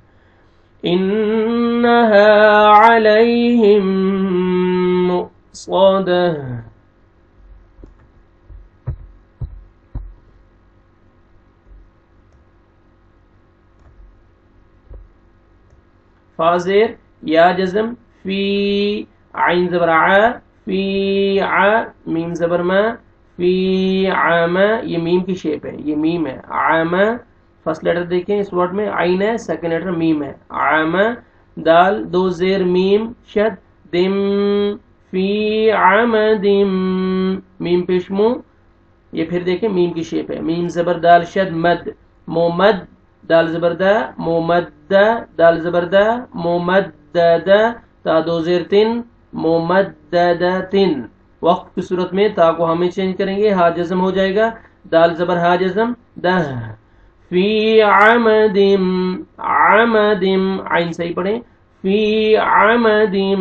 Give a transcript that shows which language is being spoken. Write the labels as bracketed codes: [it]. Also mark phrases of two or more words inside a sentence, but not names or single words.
[ar] انہا علیہم مؤصدہ [ur] فازیر یا جزم فی عین زبر ع فی ع میم زبر ما فی عام یہ میم کی شیپ ہے یہ میم ہے عام [en] first letter [ur] دیکھیں اس ورڈ میں عین ہے [en] second letter [ur] میم ہے عام دال دو زیر میم شد دم [ar] فی عمد [ur] میم پیشمو یہ پھر دیکھیں میم کی شیپ ہے میم زبر دال شد مد مومد دال زبردہ مومدہ دال زبردہ مومددہ تا دو زیر تن مومددتن وقت کی صورت میں تا کو ہمیں چینج کریں گے ہا جزم ہو جائے گا دال زبر ہا جزم دہ [ar] فی عمد عمد [ur] عین صحیح پڑھیں [ar] فی عمد